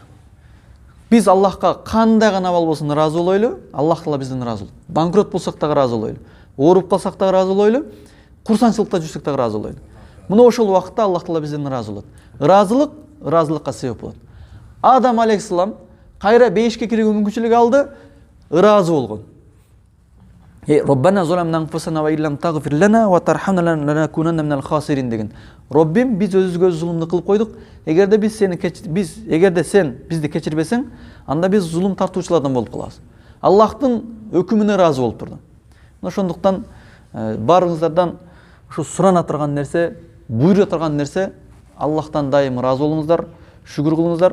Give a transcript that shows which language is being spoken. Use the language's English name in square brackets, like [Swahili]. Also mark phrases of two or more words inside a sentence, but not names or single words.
[Kyrgyz] Биз Аллахка кандай гана абал болсун разы болойлу, Аллах Таала бизден разы болот. Банкрот болсак дагы разы болойлу. Ооруп калсак дагы разы болойлу, курсанчылыкта жүрсөк дагы разы болойлу. Мына ошол убакытта Аллах Таала бизден разы болот. Ыраазылыкка себеп болот. Адам алейхиссалам кайра бейишке кирүүгө мүмкүнчүлүк алды, ыраазы болгон. [Arabic] ربنا ظلمنا أنفسنا وإن لم تغفر لنا وترحمنا لنكونن من الخاسرين деген. [Kyrgyz] Роббим, биз өзүбүзгө зулумду кылып койдук. Эгерде сен бизди кечирбесең, анда биз зулум тартуучулардан болуп калабыз. Аллахтын өкүмүнө разы болуп турду. Ошондуктан баарыңыздардан ушу сурана турган нерсе, буйруя турган нерсе, Аллахтан дайым разы болуңуздар, шүгүр кылыңыздар.